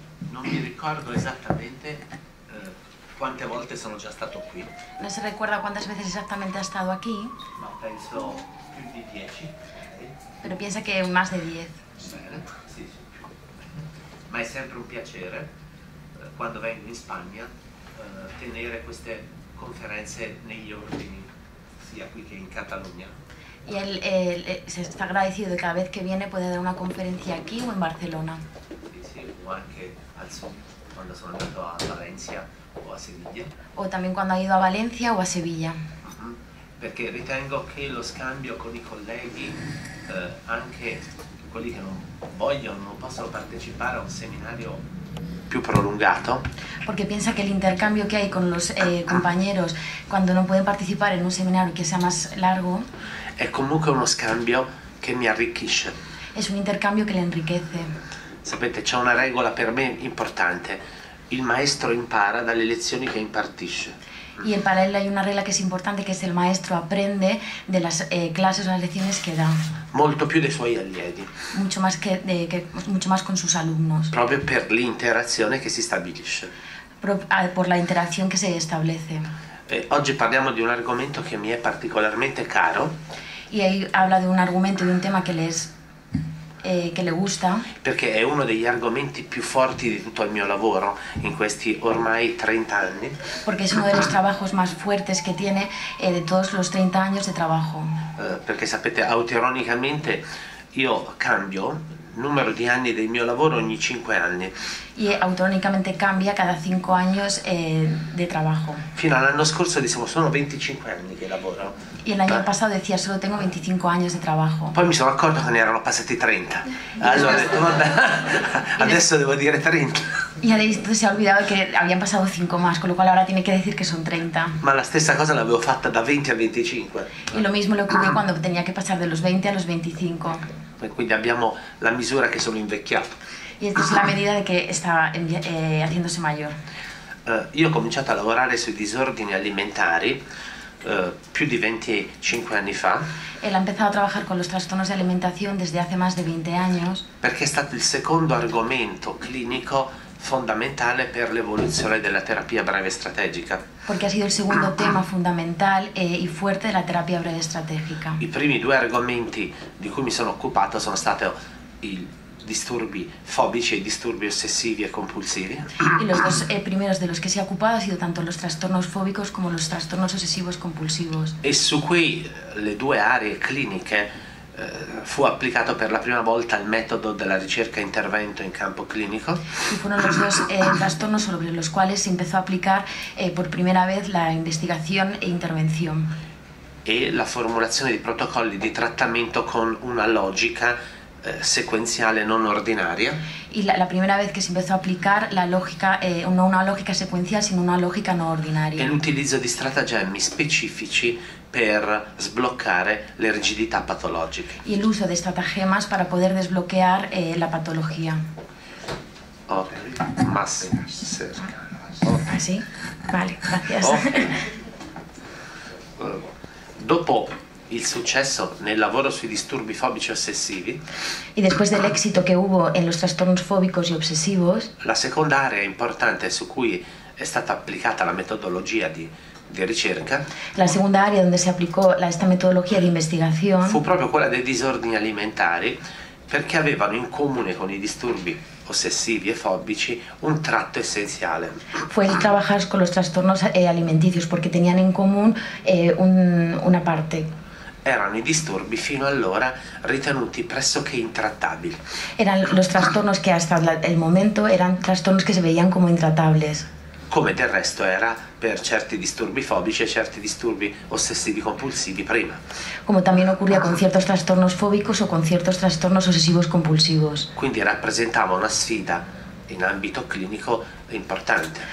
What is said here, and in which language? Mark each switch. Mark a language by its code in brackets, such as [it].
[it] Non mi ricordo esattamente quante volte sono già stato qui. [es] No se recuerda cuántas veces exactamente ha estado aquí, [it] Ma penso più di 10. [es] pero piensa que más de 10. [it] Bene, sì, sì. Ma è sempre un piacere, quando vengo in Spagna, tenere queste conferenze negli ordini, sia qui che in Catalogna. [es] Y él se está agradecido de cada vez que viene puede dar una conferencia aquí o en Barcelona. [it] Sì, o anche al sud, quando sono andato a Valencia o a Sevilla. [es] O también cuando ha ido a Valencia o a Sevilla. [it] Perché ritengo che lo scambio con i colleghi, anche quelli che non vogliono, non possono partecipare a un seminario più prolungato, [es] Porque piensa que el intercambio que hay con los compañeros cuando no pueden participar en un seminario que sea más largo [it] è comunque uno scambio che mi arricchisce. [es] es un intercambio que le enriquece. [it] Sapete, c'è una regola per me importante: il maestro impara dalle lezioni che impartisce. [es] Y para él hay una regla que es importante, que es el maestro aprende de las clases o las lecciones que da. [it] Molto più dei suoi allievi, [es] Mucho más, mucho más con sus alumnos, [it] proprio per l'interazione che si stabilisce. [es] por la interacción que se establece. [it] Oggi parliamo di un argomento che mi è particolarmente caro, [es] Y ahí habla de un argumento, de un tema que le gusta, [it] perché è uno degli argomenti più forti di tutto il mio lavoro in questi ormai 30 anni. [es] porque es uno de los trabajos más fuertes que tiene de todos los 30 años de trabajo. [it] Perché sapete, autoironicamente io cambio numero di anni del mio lavoro ogni 5 anni. [es] Y autónomamente cambia cada 5 años de trabajo. [it] Fino all'anno scorso dicevo sono 25 anni che lavoro. [es] Y el año pasado decía solo tengo 25 años de trabajo. [it] Poi mi sono accorto che ne erano passati 30. Allora ho detto vabbè, adesso devo dire 30. [es] Y entonces se ha olvidado que habían pasado 5 más, con lo cual ahora tiene que decir que son 30. [it] Ma la stessa cosa l'avevo fatta da 20 a 25. [es] Y lo mismo le ocurrió cuando tenía que pasar de los 20 a los 25. [it] Quindi abbiamo la misura che sono invecchiato. [es] Y esta es la medida de que está haciéndose mayor. [it] Io ho cominciato a lavorare sui disordini alimentari più di 25 anni fa. [es] Él ha empezado a trabajar con los trastornos de alimentación desde hace más de 20 años. [it] Perché è stato il secondo argomento clinico fondamentale per l'evoluzione della terapia breve strategica. [es] Porque ha sido el segundo tema fundamental y fuerte de la terapia breve estratégica. [it] I primi due argomenti di cui mi sono occupato sono stati i disturbi fobici e i disturbi ossessivi e compulsivi. [es] Y los dos primeros de los que se ha ocupado ha sido tanto los trastornos fóbicos como los trastornos obsesivos compulsivos. [it] E su cui le due aree cliniche fu applicato per la prima volta il metodo della ricerca e intervento in campo clinico. [es] Y fueron los dos trastornos sobre los cuales se empezó a aplicar por primera vez la investigación e intervención. [it] E la formulazione di protocolli di trattamento con una logica sequenziale non ordinaria. [es] Y la primera vez que se empezó a aplicar la lógica, no una lógica secuencial, sino una lógica no ordinaria. [it] E l'utilizzo di stratagemmi specifici per sbloccare le rigidità patologiche. [es] Y el uso de estratagemas para poder desbloquear la patología. Ok, más cerca. ¿Así? Vale, gracias. Okay. [it] Dopo il successo nel lavoro sui disturbi fobici ossessivi, [es] Y después del éxito que hubo en los trastornos fóbicos y obsesivos, [it] la seconda area importante su cui è stata applicata la metodologia di ricerca [es] la segunda área donde se aplicó esta metodología de investigación [it] fu proprio quella dei disordini alimentari, perché avevano in comune con i disturbi ossessivi e fobici un tratto essenziale. [es] fue el trabajar con los trastornos alimenticios porque tenían en común una parte. [it] Erano i disturbi fino allora ritenuti pressoché intrattabili. [es] Eran los trastornos que hasta el momento eran trastornos que se veían como intratables. [it] Come del resto era per certi disturbi fobici e certi disturbi ossessivi compulsivi prima. [es] Como también ocurría con ciertos trastornos fóbicos o con ciertos trastornos obsesivos compulsivos. [it] Quindi rappresentava una sfida in ambito clinico importante.